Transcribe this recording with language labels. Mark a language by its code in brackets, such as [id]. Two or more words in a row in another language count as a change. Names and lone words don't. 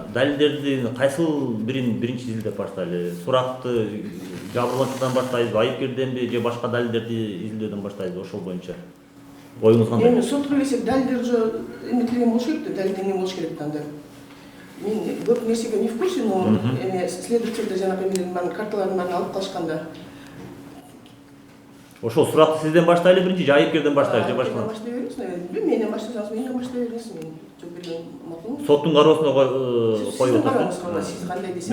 [ky] Далилдерди кайсыл бирин биринчи изилдеп баштайлы? Суракты жабырлануучудан баштайбызбы, айыпкерденби же башка далилдерди изилдөөдөн баштайбызбы? Ошол боюнча оюңуз кандай? Эми сотко келсек, далилдер уже эметилген болуш керек да, далилдер эмне болуш керек анда. Мен көп нерсеге [ru] не в курсе, но [ky] эми следователь жанагы эмелердин баарын карталардын баарын алып калышканда. Ошол суракты сизден баштайлы биринчи же айыпкерден баштайлы же башка? Баштай беребиз, наверное. Менен баштасаңыз, менен баштай бересиз. Мен жооп берген макул. Соттун кароосуна коюп атасыз. Сиз кандай десеңиз.